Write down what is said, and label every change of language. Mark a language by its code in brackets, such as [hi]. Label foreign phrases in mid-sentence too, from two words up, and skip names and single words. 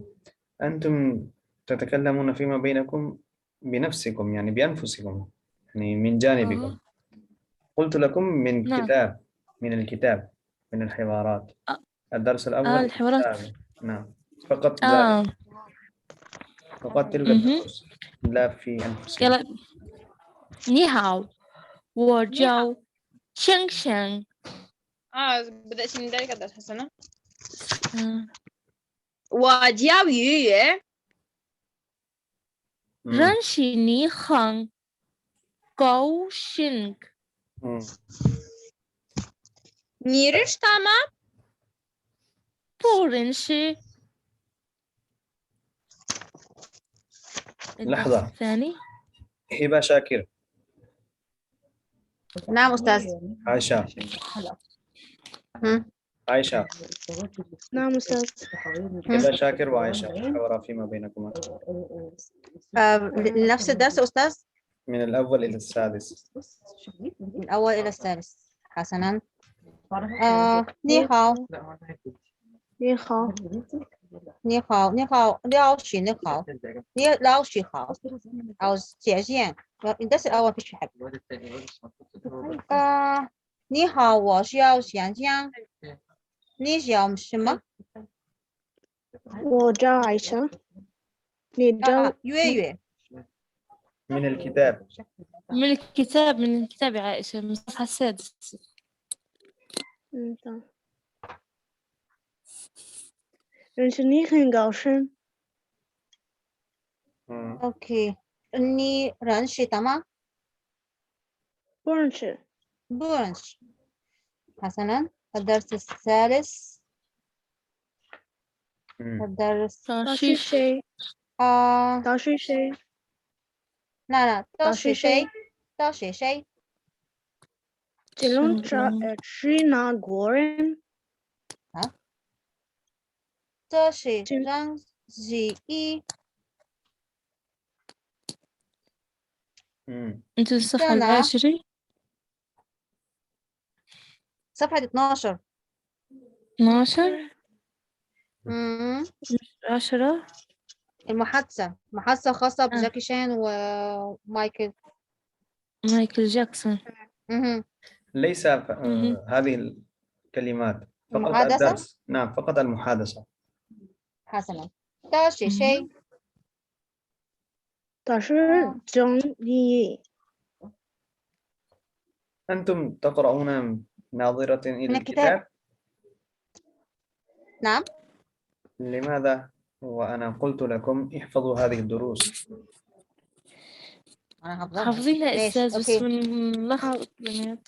[ar] أنتم تتكلمون فيما بينكم بنفسكم يعني بأنفسكم يعني من جانبكم. قلت لكم من كتاب من الكتاب من الحوارات. الدرس الأول الحوارات. نعم فقط فقط تلك الدروس لا في أنفسكم. يلا. [zh] 你好，我叫星星。 [ar] بدأت من ذلك الدرس حسنا. [zh] 我叫鱼圆，认识你很高兴。你认识他吗？不认识。 [ar] لحظة. الثاني هبة شاكر. نعم أستاذ. عائشة. عائشة. نعم أستاذ. هبة شاكر وعائشة حوارا فيما بينكما. نفس الدرس أستاذ؟ من الأول إلى السادس. من الأول إلى الثالث. حسنا. [zh] 你好。你好。你好，你好，老师你好，你老师好，好谢谢。 [ar] ده الأول مفيش حاجة. [zh] 你好，我叫香香。你叫什么？我叫艾莎。你叫月月。 [ar] من الكتاب. من الكتاب يا عائشة من الصفحة السادسة. [zh] 认识你很高兴。 OK， 你认识他吗？不认识。不认识。 [ar] حسنا. الدرس الثالث. الدرس [zh] 他是谁？他是谁？ لا 他是谁？他是谁？请问是哪国人？这是张子怡。 [ar] أنت الصفحة العاشرة. صفحة 12. 12. 10. محادثة خاصة بجاكي شان ومايكل جاكسون. ليس هذه الكلمات فقط المحادثة؟ الدرس. نعم فقط المحادثة. حسنا. [zh] 他是谁？他是张丽。 [ar] أنتم تقرؤون ناظرة إلى الكتاب؟ نعم. لماذا وأنا قلت لكم احفظوا هذه الدروس؟ أنا حافظها. حافظينها أستاذ بس بنلخبط بينات.